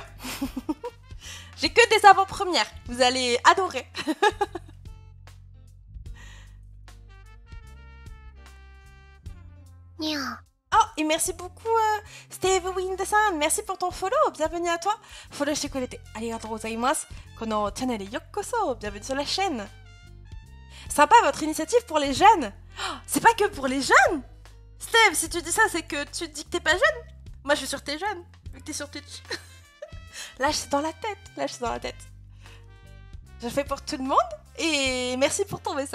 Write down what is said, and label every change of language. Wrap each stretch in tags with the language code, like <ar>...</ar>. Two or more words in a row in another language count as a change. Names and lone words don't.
<fr>J'ai que des avant-premières. Vous allez adorer. Oh, et merci beaucoup Steve Windesan, merci pour ton follow, bienvenue à toi.</fr> <ja>Follow してくれてありがとうございます。このチャンネルよっこそ,</ja> <fr>bienvenue sur la chaîne. Sympa votre initiative pour les jeunes. Oh, c'est pas que pour les jeunes. Steve, si tu dis ça, c'est que tu dis que t'es pas jeune. Moi, je suis sur tes jeunes, vu que t'es sur Twitch. Là, je suis dans la tête. Je le fais pour tout le monde, et merci pour ton message.</fr>